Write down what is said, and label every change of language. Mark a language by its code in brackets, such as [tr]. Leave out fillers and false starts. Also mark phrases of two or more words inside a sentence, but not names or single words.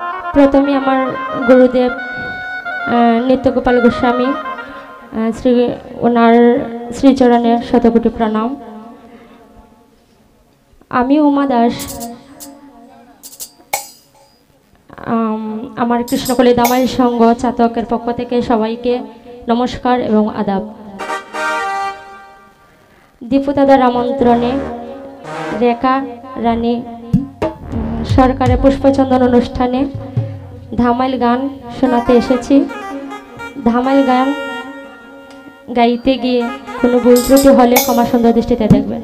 [bn] প্রথমে আমার গুরুদেব নিত্যগোপাল গোস্বামী শ্রী ওনার শ্রীচরণে শতকোটি প্রণাম। আমি উমা দাস আমার কৃষ্ণকলি দামাই সংঘ চাতকের পক্ষ থেকে সবাইকে নমস্কার এবং আদাব। দীপু দাদার আমন্ত্রণে রেখা রানী সরকারের পুষ্পচন্দন অনুষ্ঠানে ধামাইল গান শোনাতে এসেছি। ধামাইল গান গাইতে গিয়ে কোনো ভুল ত্রুটি হলে ক্ষমা সুন্দর দৃষ্টিতে দেখবেন।